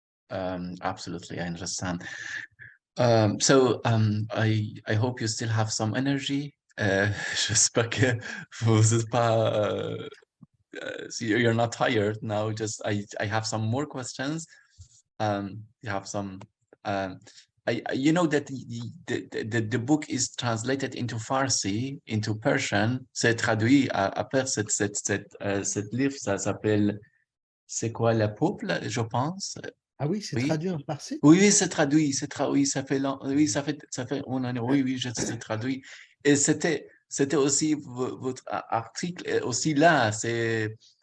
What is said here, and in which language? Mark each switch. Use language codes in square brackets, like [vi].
[en] Absolutely, I understand. I hope you still have some energy. [fr] J'espère que vous êtes pas [en] so you're not tired now. Just I have some more questions. You have some you know that the book is translated into Farsi, into Persian. [fr] C'est traduit après cette livre, ça s'appelle C'est quoi le peuple, je pense. Ah oui, c'est Oui. traduit en farsi? Oui, c'est traduit, oui, ça fait oui, ça fait une année, oui, c'est traduit. Et c'était aussi votre article aussi là, c'est